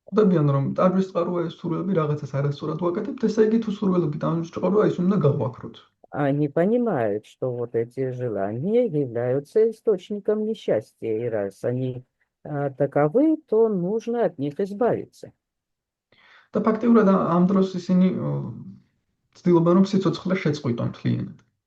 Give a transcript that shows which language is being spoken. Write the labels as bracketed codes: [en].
[ka] ხვდებიან, რომ ტანჯვის წყაროა ეს სურვილები რაღაცას არასწორად ვაკეთებთ, ესე იგი თუ სურვილები ტანჯვის წყაროა, ის უნდა გავაკროთ. [ru] Они понимают, что вот эти желания являются источником несчастья, и раз они таковы, то нужно от них избавиться. [ka] და ფაქტიურად ამ დროს ისინი ცდილობენ, რომ სიცოცხლე შეწყვიტონ მთლიანად.